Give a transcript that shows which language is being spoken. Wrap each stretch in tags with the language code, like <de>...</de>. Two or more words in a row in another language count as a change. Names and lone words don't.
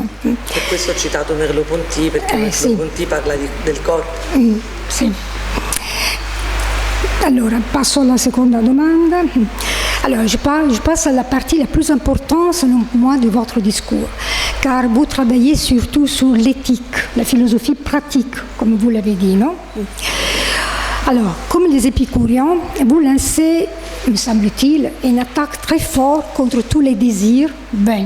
<it>Per questo ho citato Merleau-Ponty, perché sì. Merleau-Ponty parla del corpo. Sì. Allora, passo alla seconda domanda.</it> <fr>Alors, je passe à la partie la plus importante, selon moi, de votre discours, car vous travaillez surtout sur l'éthique, la philosophie pratique, comme vous l'avez dit, non? Alors, comme les épicuriens, vous lancez, me semble-t-il, une attaque très forte contre tous les désirs vains.</fr>